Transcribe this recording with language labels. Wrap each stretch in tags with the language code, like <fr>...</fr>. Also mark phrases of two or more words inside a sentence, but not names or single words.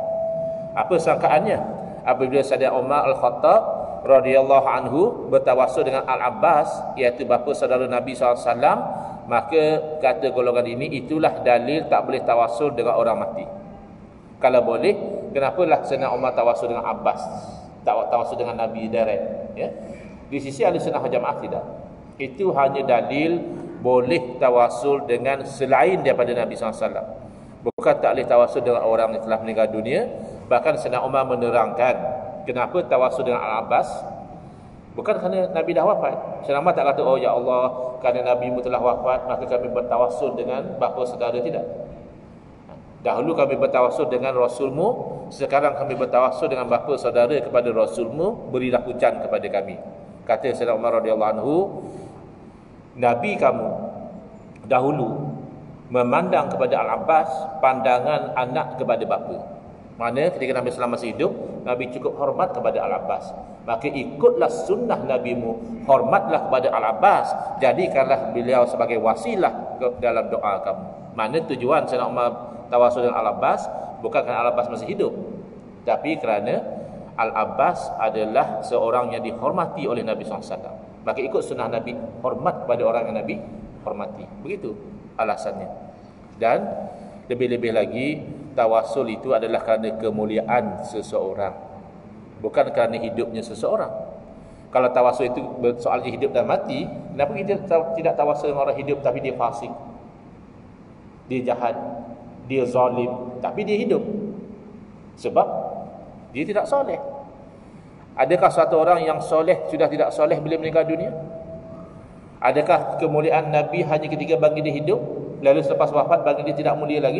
<ms>Apa sangkaannya? Apabila Sayyidina Umar Al-Khattab</ms> <ar>رضي الله عنه</ar> <ms>bertawasul dengan Al-Abbas, iaitu bapa saudara Nabi SAW, maka kata golongan ini, itulah dalil tak boleh tawasul dengan orang mati. Kalau boleh, kenapalah Sayyidina Umar tawasul dengan Abbas, tak tawasul dengan Nabi direct, ya? Di sisi Ahlussunnah wal Jamaah tidak. Itu hanya dalil boleh tawasul dengan selain daripada Nabi SAW. Bukan tak boleh tawasul dengan orang yang telah meninggal dunia. Bahkan Sayyidina Umar menerangkan kenapa tawasul dengan Al-Abbas. Bukan kerana Nabi dah wafat. Sayyidina Umar tak kata, oh ya Allah, kerana Nabi mu telah wafat, maka kami bertawasul dengan bapa saudara. Tidak. Dahulu kami bertawasul dengan Rasulmu, sekarang kami bertawasul dengan bapa saudara kepada Rasulmu, berilah hujan kepada kami. Kata Sayyidina Umar</ms> <ar>رضي الله عنه,</ar> <ms>Nabi kamu dahulu memandang kepada Al-Abbas pandangan anak kepada bapa. Mana ketika Nabi SAW masih hidup, Nabi cukup hormat kepada Al-Abbas. Maka ikutlah sunnah Nabimu, hormatlah kepada Al-Abbas, jadikanlah beliau sebagai wasilah dalam doa kamu. Mana tujuan Sayyidina Umar tawasul dengan Al-Abbas bukan kerana Al-Abbas masih hidup, tapi kerana Al-Abbas adalah seorang yang dihormati oleh Nabi SAW. Maka ikut sunnah Nabi, hormat kepada orang yang Nabi hormati. Begitu alasannya. Dan lebih-lebih lagi, tawasul itu adalah kerana kemuliaan seseorang, bukan kerana hidupnya seseorang. Kalau tawasul itu soalnya hidup dan mati, kenapa kita tidak tawasul dengan orang hidup tapi dia fasik, dia jahat, dia zalim, tapi dia hidup? Sebab dia tidak soleh. Adakah satu orang yang soleh sudah tidak soleh bila meninggal dunia? Adakah kemuliaan Nabi hanya ketika bagi dia hidup, lalu selepas wafat bagi dia tidak mulia lagi?</ms>